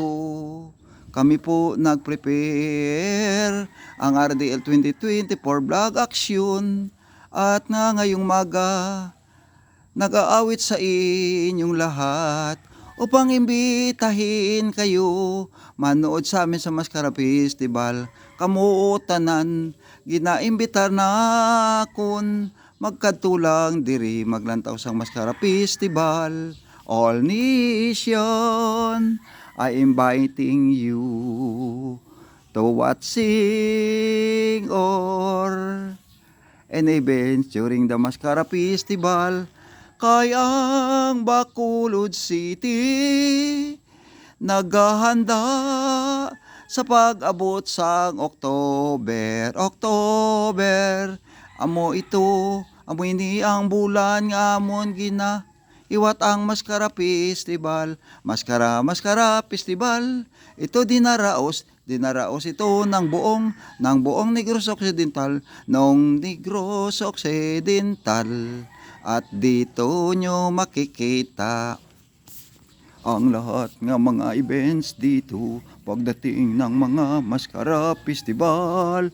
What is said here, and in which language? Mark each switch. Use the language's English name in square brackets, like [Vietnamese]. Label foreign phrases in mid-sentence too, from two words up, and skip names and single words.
[Filipino] Kami po nag-prepare ang RDL 2024 vlog action at ngayong maga nag-aawit sa inyong lahat upang imbitahin kayo manood sa amin sa Mascara Festival. [Hiligaynon] Kamutanan, ginaimbitar na kun magkatulang diri maglantaw sang Mascara Festival. [English] All nation, I inviting you to watching or an event during the Mascara Festival. [Filipino] Kaya ang Bacolod City naghahanda sa pag-abot sa October. [Hiligaynon] Amo ito, amo ini ang bulan nga amon iwat ang Mascara Festival. Mascara Festival. [Filipino] Ito dinaraos ito ng buong Negros Occidental, Negros Occidental. At dito nyo makikita ang lahat ng mga events dito pagdating ng mga Mascara Festival.